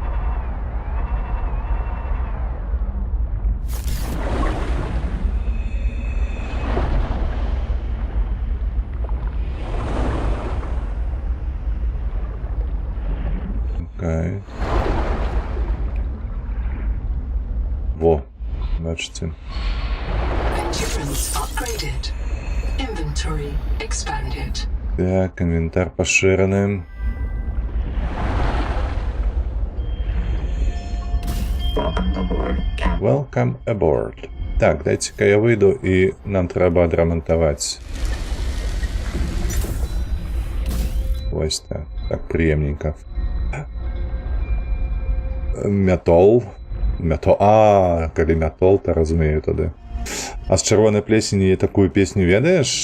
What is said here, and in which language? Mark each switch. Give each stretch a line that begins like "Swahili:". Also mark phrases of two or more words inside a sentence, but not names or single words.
Belarusian: Окей. Во, бачыце.
English: Endurance upgraded. Inventory expanded.
Belarusian: Так, інвентар пашыраны.
English: Welcome aboard.
Belarusian: Так, дайце-ка я выйду, і нам трэба адрамантаваць. Вось так. Так, прыемненька. Метал. Мятол. Калі мятол, то разумею тады. А з чырвонай плесені такую песню ведаеш?